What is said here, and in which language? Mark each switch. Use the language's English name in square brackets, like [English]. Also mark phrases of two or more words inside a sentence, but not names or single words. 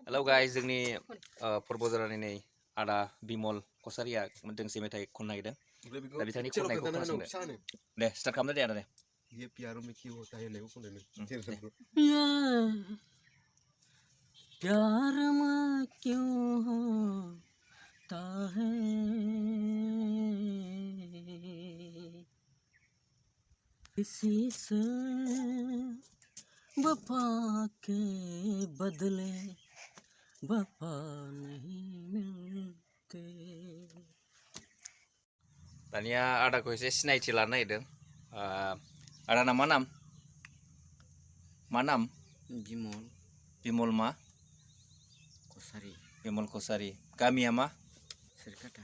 [English] Hello guys, [Bodo] जोंनि फरबजारानि नै आदा बिमल कसारिया दोंसे मेथाइ खननो नागिरदों। दा बिथांनि खननायखौ खोनासंदो। दे स्टार्ट खालामदो दे आदा दे। [Hindi] ये प्यारो में क्यों होता है नहीं खननो। प्यार में क्यों होता है किसी से वफा के बदले वफा नहीं मिलते। [Bodo] दानिया आदाखौ एसे सिनायथि लानो नागिरदों। आदाना मा नाम? मा नाम? बिमल बिमल मा? कसारि। बिमल कसारि। गामिया मा? सोरखाथा।